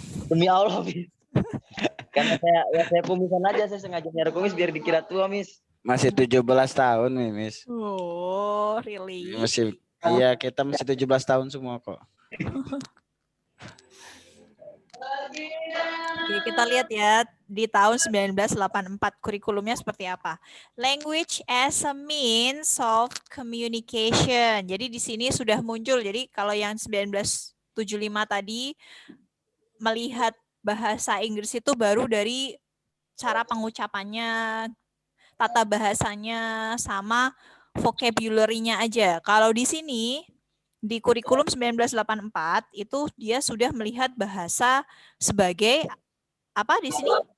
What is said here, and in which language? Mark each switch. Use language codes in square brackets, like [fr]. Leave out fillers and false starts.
[id] Demi Allah, Miss. Karena saya kumisan aja, saya sengaja nyari kumis biar dikira tua, Miss. Masih 17 tahun nih, Miss. [en] Oh, really? [id] Masih, iya kita masih 17 tahun semua kok. Oke, kita lihat ya di tahun 1984 kurikulumnya seperti apa. [en] Language as a means of communication. [id] Jadi di sini sudah muncul. Jadi kalau yang 1975 tadi melihat bahasa Inggris itu baru dari cara pengucapannya, tata bahasanya, sama vocabulary-nya aja. Kalau di sini di kurikulum 1984 itu dia sudah melihat bahasa sebagai apa di sini?